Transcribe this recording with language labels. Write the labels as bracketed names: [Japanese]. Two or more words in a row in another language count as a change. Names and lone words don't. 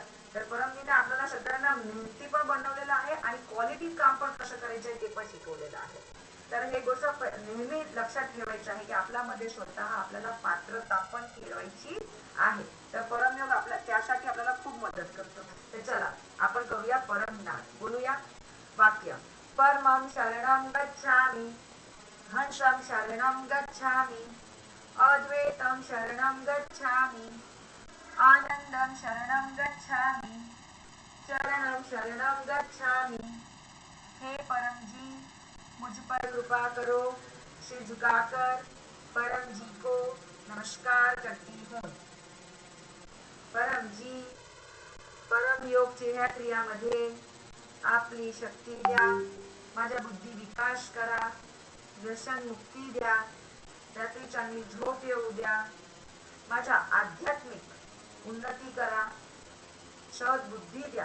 [Marathi] तर परमजीने आपल्याला सगळ्यांना मेहनती पण बनवलेलं आहे आणि क्वालिटी काम पण कसं करायचं ते पण शिकवलेलं आहे. तर हे गोष्ट नेहमी लक्षात ठेवायचं आहे की आपल्यामध्ये स्वतः आपल्याला पात्रता पण ठेवायची आहे. तर परमयोग त्यासाठी आपल्याला खूप मदत करतो. तर चला आपण करूया परमनाद. बोलूया वाक्य. [Sanskrit] परमं शरणं गच्छामि, हंसं शरणं गच्छामि, अद्वैतं शरणं गच्छामि, आनंदं शरणं गच्छामि, चरणं शरणं गच्छामि. [Hindi] हे परम जी मुझ पर कृपा करो, सिर झुकाकर परम जी को नमस्कार करती हूँ. [Marathi] परम जी, परम योगच्या ह्या क्रियामध्ये आपली शक्ती द्या, माझ्या बुद्धी विकास करा, व्यसन मुक्ती द्या, त्यातली चांगली झोप येऊ द्या, माझ्या आध्यात्मिक उन्नती करा, सद्बुद्धी द्या.